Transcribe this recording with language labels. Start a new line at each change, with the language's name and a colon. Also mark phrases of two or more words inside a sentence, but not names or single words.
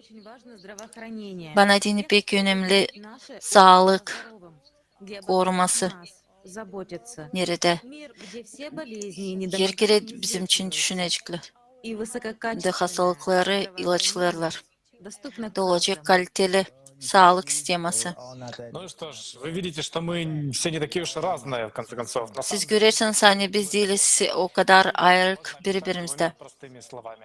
Gagauz: Bana dini pek önemli sağlık koruması. Nerede? Her kere bizim için düşünecekler. De hastalıkları ilaçlarlar. Olacak kaliteli sağlık sisteması.
Russian: Ну что ж, вы видите, что мы все не такие уж и разные, в конце концов. На
Gagauz: Siz
Russian: самом деле,
Gagauz: görürseniz hani biz değiliz o kadar ayrık birbirimizde.
Russian: простыми словами.